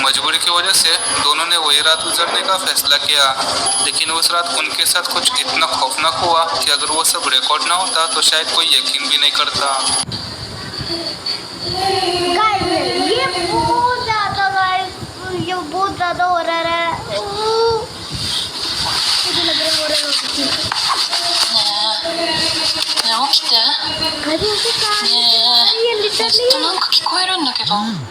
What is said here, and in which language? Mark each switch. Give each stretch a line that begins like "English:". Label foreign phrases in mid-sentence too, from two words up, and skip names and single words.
Hindi: मजबूरी की वजह से दोनों ने वही रात गुजारने का फैसला किया, लेकिन उस रात उनके साथ कुछ इतना खौफनाक हुआ कि अगर वो सब रिकॉर्ड ना होता तो शायद कोई यकीन भी नहीं करता। ये बहुत ज़्यादा हो रहा है। मुझे लग रहा है हो रहा है।
Japanese: 起きて。ずっとなんか聞こえるんだけど。